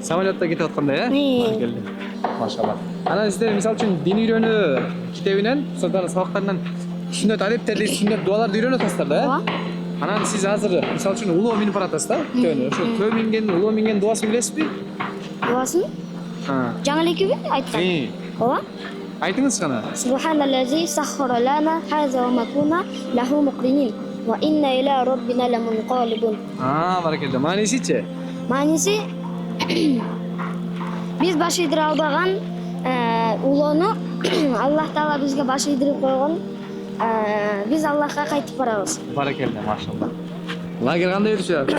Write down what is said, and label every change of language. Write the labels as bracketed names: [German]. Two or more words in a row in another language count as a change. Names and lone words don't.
[Kyrgyz] Самолетто кетип аткандай, Машалла. Анан сиздер мисалы үчүн дин үйрөнүү китебинен, сонун сабактарынан сүннөт адептерди, сүннөт дуаларды үйрөнүп атасыздар да. Анан сиз азыр мисалы үчүн улоо минип баратасыз да, төөнү. Ошо төө минген, улоо минген дуасын билесизби? Дуасын? Жаңы эле экиби айткан? Ооба. Айтыңыз гана. [Arabic] سبحان الذي سخر لنا هذا وما كنا له مقرنين وإنا إلى ربنا لمنقلبون. [Kyrgyz] Баракелде. Маанисичи? Мааниси биз баш ийдире албаган улоону Аллах Таала бизге баш ийдирип койгон. Биз Аллахка кайтып барабыз. Баракелде, машалла. Лагерь кандай өтүп жатат?